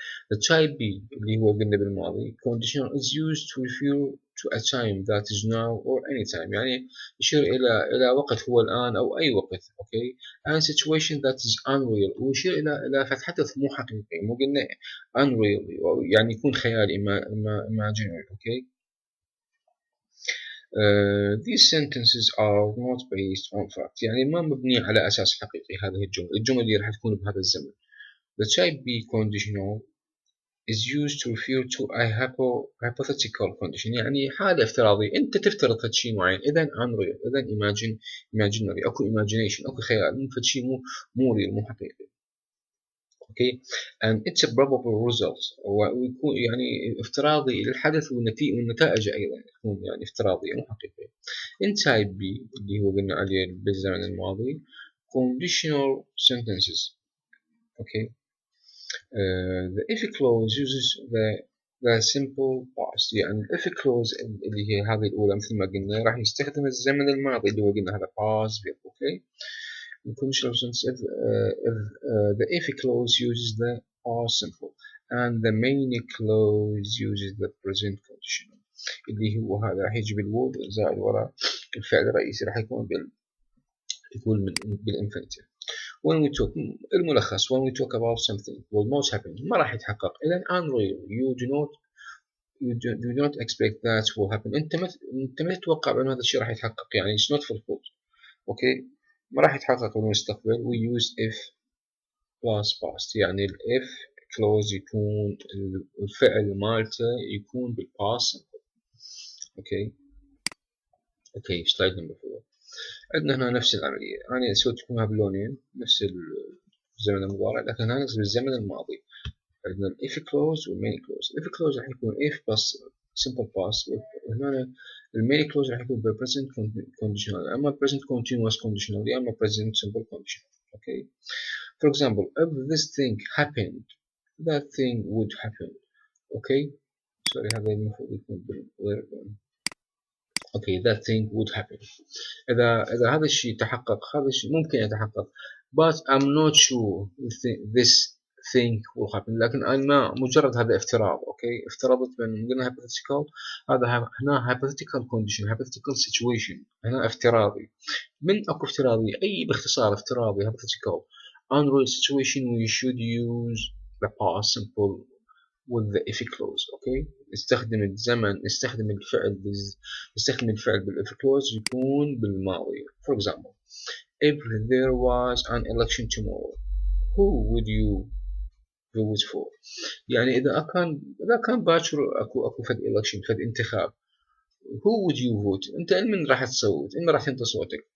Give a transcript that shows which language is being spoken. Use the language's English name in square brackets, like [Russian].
[English] The type B [Arabic] اللي هو قلنا بالماضي [English] conditional is used to refer to a time that is now or any time، [Arabic] يعني يشير إلى وقت هو الآن أو أي وقت. [English] okay and situation that is unreal [Arabic] ويشير إلى حدث مو حقيقي. مو قلنا unreal يعني يكون خيالي imaginary. [English] okay these sentences are not based on fact [Arabic] يعني ما مبنية على أساس حقيقي. هذه الجملة اللي راح تكون بهذا الزمن. [English] The type B conditional is used to refer to a hypothetical condition [Arabic] يعني حالة افتراضية أنت تفترض فد شيء معين. إذا unreal إذا imaginary أكو imagination أكو خيال مو فد شيء مو real مو حقيقي. okay [English] and it's a probable result [Arabic] ويكون يعني افتراضي للحدث والنتائج أيضا تكون يعني افتراضية مو حقيقية. in type B اللي هو قلنا عليه بالزمن الماضي conditional sentences. okay [English] the if clause uses the simple past [Arabic] يعني if clause اللي هي هذه الأولى مثل ما قلنا راح يستخدم الزمن الماضي اللي هو قلنا هذا past verb. [English] okay in conditional sense if the if clause uses the past simple and the main clause uses the present conditional [Arabic] اللي هو هذا راح يجي بالwould زائد وراء الفعل الرئيسي راح يكون [English] بالinfinitive. when we talk الملخص when we talk about something will not happen [Arabic] ما راح يتحقق. إذا unreal [English] you do not expect that will happen [Arabic] أنت ما تتوقع بأن هذا الشيء راح يتحقق يعني [English] it's not fulfilled. [Arabic] أوكي ما راح يتحقق بالمستقبل. [English] we use if plus past [Arabic] يعني ال if clause يكون الفعل مالته يكون بالpast. [English] Okay slide number 4. [Arabic] عندنا هنا نفس العملية أنا سويتكمها باللونين نفس الزمن المضارع لكن هنا بالزمن الماضي. عندنا ال if clause وال main clause. ال if clause راح يكون if plus simple past وهنا ال main clause راح يكون present conditional أما present continuous conditional أما present simple conditional. [English] okay for example if this thing happened that thing would happen. [Arabic] okay sorry هذا المفروض يكون بالغير. [English] okay that thing would happen [Arabic] إذا هذا الشيء تحقق هذا الشيء ممكن يتحقق [English] but I'm not sure this think will happen. [Arabic] لكن أنا مجرد هذا افتراض. أوكي، افترضت بأن قلنا hypothetical، هذا هنا hypothetical condition hypothetical situation، هنا افتراضي. من أكو افتراضي أي باختصار افتراضي [English] hypothetical unreal situation we should use the past simple with the if clause. [Arabic] أوكي، نستخدم الزمن، نستخدم الفعل بالif clause يكون بالماضي. [English] For example, if there was an election tomorrow who would you vote for؟ [Arabic] يعني إذا كان باكر أكو فد [English] election، فد انتخاب، who would you vote؟ [Arabic] أنت من راح تصوت، من راح تنطي صوتك.